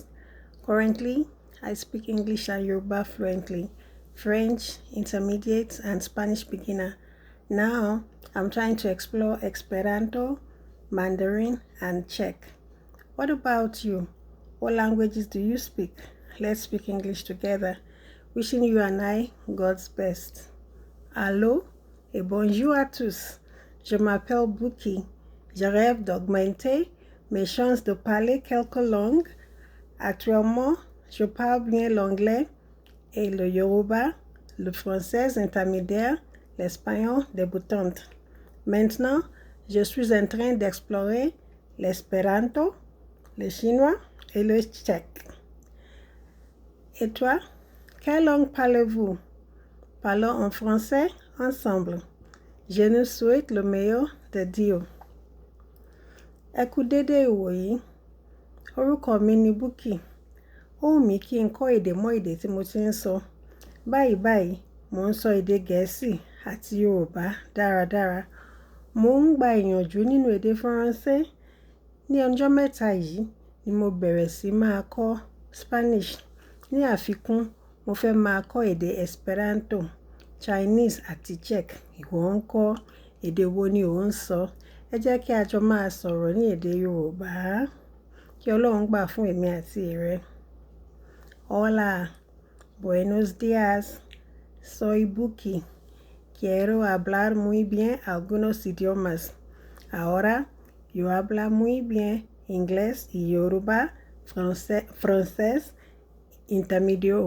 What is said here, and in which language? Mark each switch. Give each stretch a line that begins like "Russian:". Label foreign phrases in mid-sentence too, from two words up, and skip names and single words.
English: Currently, I speak English and Yoruba fluently, French, intermediate, and Spanish beginner. Now, I'm trying to explore Esperanto, Mandarin, and Czech. What about you? What languages do you speak? Let's speak English together. Wishing you and I God's best.
French: Allô et bonjour à tous. Je m'appelle Buki. Je rêve d'augmenter mes chances de parler quelques langues. Actuellement, je parle bien l'anglais et le yoruba, le français intermédiaire, l'espagnol débutante. Maintenant, je suis en train d'explorer l'espéranto, le chinois et le tchèque. Et toi, quelle langue parlez-vous? Parlons en français ensemble. Je nous souhaite le meilleur de Dieu.
Yoruba: Ẹ kú dédé ìwòyí. Orúkọ mi ni Búkì. Ó wù mí kí n kọ́ èdè mọ́ èdè tí mo ti ń sọ. Báyìí, mò ń sọ èdè Gẹ̀ẹ́sì àti Yorùbá dáradára. Mò ń gba ìyànjú nínú èdè Faransé. Ní ọjọ́ mẹ́ta yìí ni mo bẹ̀rẹ̀ sí máa kọ́ Spanish. Ní àfikún, mo fẹ́ máa kọ́ èdè Esperanto, Chinese àti Czech. Ìwọ ń kọ́ èdè wo ni ò ń sọ? Ẹ jẹ́ kí a jọ máa sọ̀rọ̀ ní èdè Yorùbá. Kí Ọlọ́run gbà fún èmi àti rẹ.
Spanish: Hola, buenos días. Soy Buki. Quiero hablar muy bien algunos idiomas. Ahora, yo hablo muy bien inglés y Yoruba, francés intermedio.